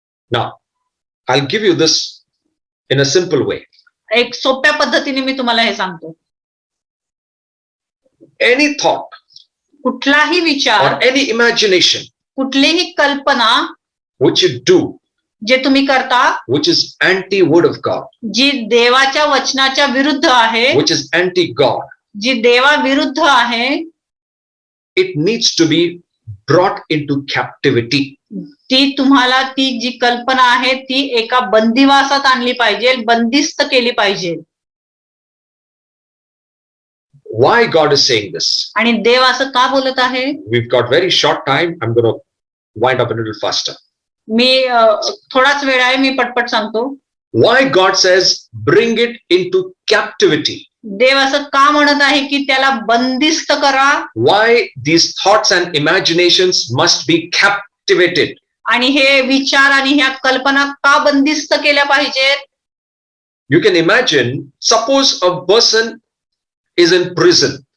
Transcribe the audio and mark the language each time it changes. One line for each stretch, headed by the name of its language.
English: Now, I'll give you this in a simple way.
Marathi: एक सोप्या पद्धतीने मी तुम्हाला हे सांगतो.
English: Any thought,
Marathi: कुठलाही विचार,
English: or any imagination,
Marathi: कुठलीही कल्पना,
English: which you do,
Marathi: जे तुम्ही करता,
English: which is anti word of God,
Marathi: जी देवाच्या वचनाच्या विरुद्ध आहे,
English: which is anti God,
Marathi: जी देवाविरुद्ध आहे,
English: it needs to be brought into captivity.
Marathi: ती तुम्हाला ती जी कल्पना आहे ती एका बंदिवासात आणली पाहिजे, बंदिस्त केली पाहिजे.
English: Why God is saying this?
Marathi: आणि देव असं का बोलत आहे?
English: We've got very short time. I'm going to wind up a little faster.
Marathi: मी थोडाच वेळ आहे, मी पटपट सांगतो.
English: Why God says bring it into captivity?
Marathi: देव असं का म्हणत आहे की त्याला बंदिस्त करा?
English: Why these thoughts and imaginations must be captivated?
Marathi: आणि हे विचार आणि ह्या कल्पना का बंदिस्त केल्या पाहिजेत?
English: You can imagine, suppose a person is in prison.